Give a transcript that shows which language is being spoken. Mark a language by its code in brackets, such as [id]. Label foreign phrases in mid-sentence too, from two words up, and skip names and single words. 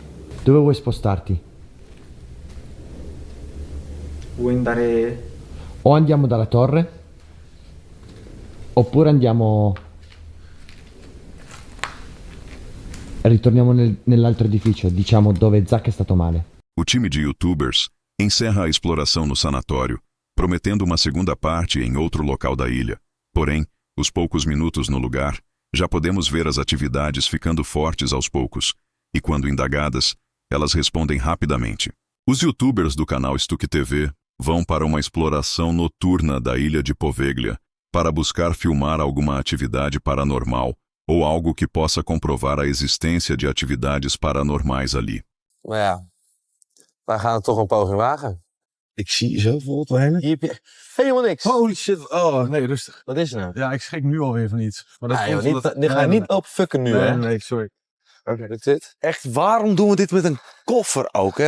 [it] Dove vuoi spostarti? Vuoi andare... O andiamo dalla torre, oppure andiamo... Ritorniamo nell'altro edificio, diciamo dove Zack è stato male. [pt] O time de youtubers encerra a exploração no sanatório, prometendo uma segunda parte em outro local da ilha. Porém, os poucos minutos no lugar, já podemos ver as atividades ficando fortes aos poucos, e quando indagadas, elas respondem rapidamente. Os youtubers do canal Stuck TV vão para uma exploração noturna da ilha de Poveglia, para buscar filmar alguma atividade paranormal, ou algo que possa comprovar a existência de atividades paranormais ali. [nl] Maar ja, wij gaan het toch een poging wagen. Ik zie zoveel te heen. Hier heb je helemaal niks. [en] Holy shit. [nl] Oh, nee, rustig. Wat is er nou? Ja, ik schrik nu alweer van iets. Maar dat Ah, joh, komt niet, omdat- die ga je niet lopen fucken nu, hè? Nee, sorry. Oké. Lukt dit? Echt, waarom doen we dit met een koffer ook, hè?